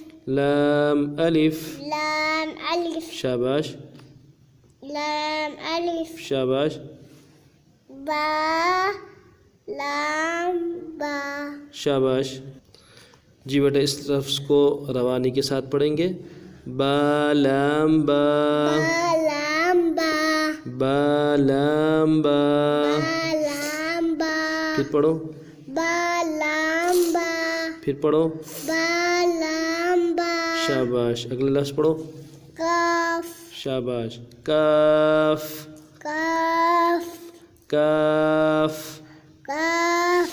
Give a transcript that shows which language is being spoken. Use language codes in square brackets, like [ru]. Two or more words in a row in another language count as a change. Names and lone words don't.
[ur] لام الف، لام الف، شاباش، لام الف، شاباش، با لام با۔ شاباش۔ جی بیٹا اس لفظ کو روانی کے ساتھ پڑھیں گے۔ با لام با، با لام با، با لام با، با لام با، پھر پڑھو، با لام با، پھر پڑھو، با لام با۔ شاباش۔ اگلے لفظ پڑھو۔ کاف، شاباش۔ کاف، کاف، کاف، کاف،